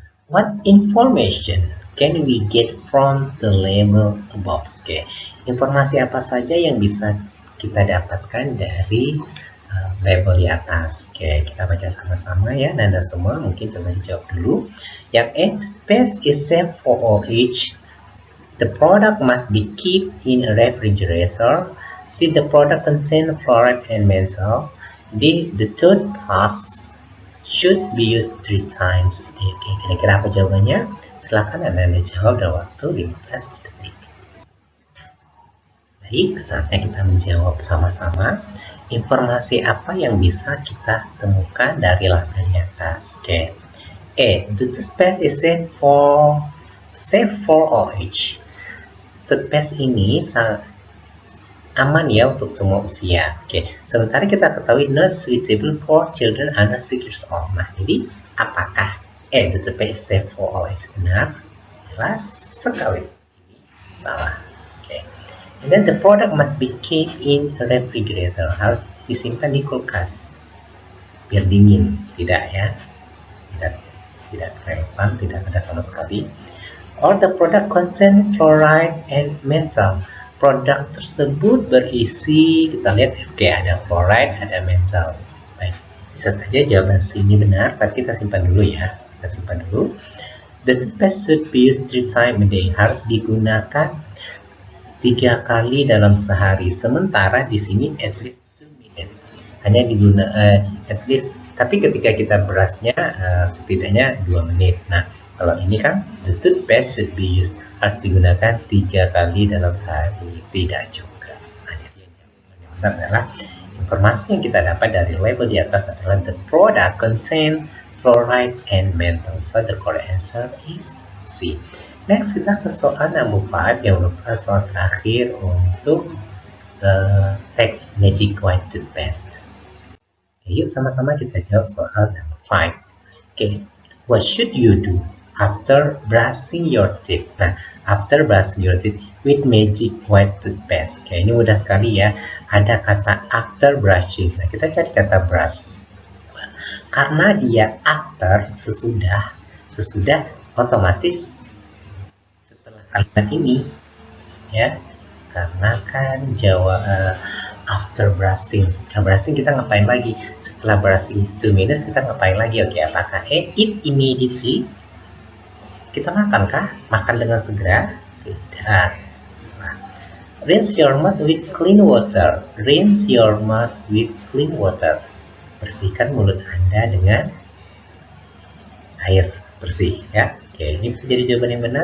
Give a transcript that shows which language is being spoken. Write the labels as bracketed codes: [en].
[en] What information can we get from the label above? Okay. [id] Informasi apa saja yang bisa kita dapatkan dari label di atas? Oke, kita baca sama-sama ya. Nanda semua mungkin coba dijawab dulu. [en] Yang A, toothpaste is safe for all age. The product must be kept in a refrigerator. C, the product contains fluoride and menthol. D, the toothpaste should be used 3 times a day. [id] Oke, kira-kira apa jawabannya? Silakan Anda jawab dalam waktu 15 detik. Baik, saatnya kita menjawab sama-sama. Informasi apa yang bisa kita temukan dari label di atas? Oke. [en] A, the toothpaste is safe for all age. [id] Toothpaste ini aman ya untuk semua usia. Oke. Sementara kita ketahui not suitable for children under 6 years old. [en] Nah, jadi apakah the toothpaste is safe for all age? Benar? [id] Jelas sekali. Ini salah. Oke. [en] And then the product must be kept in a refrigerator. [id] Harus disimpan di kulkas biar dingin. Tidak ya? [en] Tidak relevan, tidak ada sama sekali. Or the product contain fluoride and menthol. [id] Produk tersebut berisi, kita lihat, oke, ada fluoride, ada menthol. Baik, bisa saja jawaban C ini benar, tapi kita simpan dulu ya. Kita simpan dulu. [en] The toothpaste should be used 3 times a day. [id] Harus digunakan 3 kali dalam sehari. Sementara di sini at least 2 minutes. Hanya digunakan at least, tapi ketika kita berasnya setidaknya 2 menit. Nah, kalau ini kan the toothpaste should be used, harus digunakan 3 kali dalam sehari. Tidak juga. Nah, jadi yang benar adalah informasi yang kita dapat dari label di atas adalah the product contain fluoride and menthol. [en] So the correct answer is C. [id] Next kita ke soal number 5 yang merupakan soal terakhir untuk teks Magic White Toothpaste. Oke, yuk sama-sama kita jawab soal number 5. [en] Oke, what should you do after brushing your teeth? Nah, after brushing your teeth with Magic White Toothpaste. Oke, ini mudah sekali ya. [id] Ada kata after brushing. Nah, kita cari kata brush. Karena dia after, sesudah otomatis setelah kalimat ini ya. Karena kan after brushing. Setelah brushing kita ngapain lagi? Setelah brushing 2 minutes kita ngapain lagi? Oke, apakah eat immediately? Kita makan kah? Makan dengan segera? Tidak. Salah. [en] Rinse your mouth with clean water. Rinse your mouth with clean water. [id] Bersihkan mulut Anda dengan air bersih ya. Oke, ini bisa jadi jawaban yang benar.